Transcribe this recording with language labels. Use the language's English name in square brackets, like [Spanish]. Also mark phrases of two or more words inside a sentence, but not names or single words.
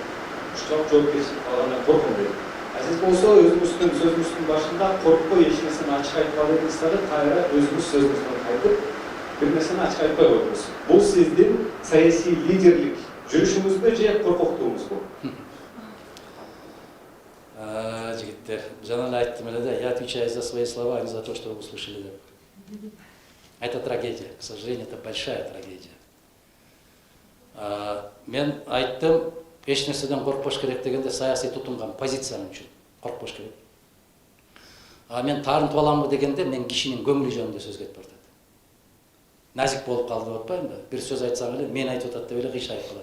[Kyrgyz] Ушунчалык жоопкерчилик алгандан корком деди. Сиз болсо өзүңүздүн сөзүңүздүн башында коркпой эч нерсени ачык айтпа дедиңиз дагы, кайра өзүңүз сөзүңүздөн кайтып бир нерсени ачык айтпай койдуңуз. Бул сиздин саясий лидерлик жүрүшүңүзбү же коркоктугуңузбу? Жигиттер, жана эле айттым эле да, [Russian] я отвечаю за свои слова, а не за то, что вы услышали. Это трагедия, к сожалению, это большая трагедия. [Kyrgyz] Мен айттым, эч нерседен коркпош керек дегенде саясий тутунган позициям үчүн коркпош керек. Мен тарынтып аламбы дегенде мен кишинин көңүлү жөнүндө сөз кетип атат. Назик болуп калды деп атпаймынбы? Бир сөз айтсам эле мен айтып атат деп эле кыйшайып калат.